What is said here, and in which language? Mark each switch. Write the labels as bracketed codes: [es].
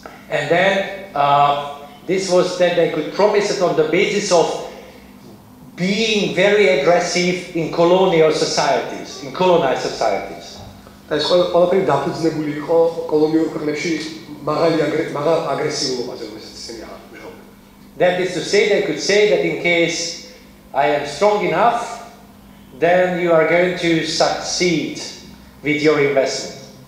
[en] And then this was that they could promise it on the basis of being very aggressive in colonial societies, in colonized societies. [ka] და ეს ყველაფერი დაფუძნებული იყო კოლონიურ ქვეყნებში მაღალ აგრესიულობაზე, რომელსაც ისინი აღნიშნავდნენ. [en] That is to say, they could say that in case I am strong enough, then you are going to succeed with your investment.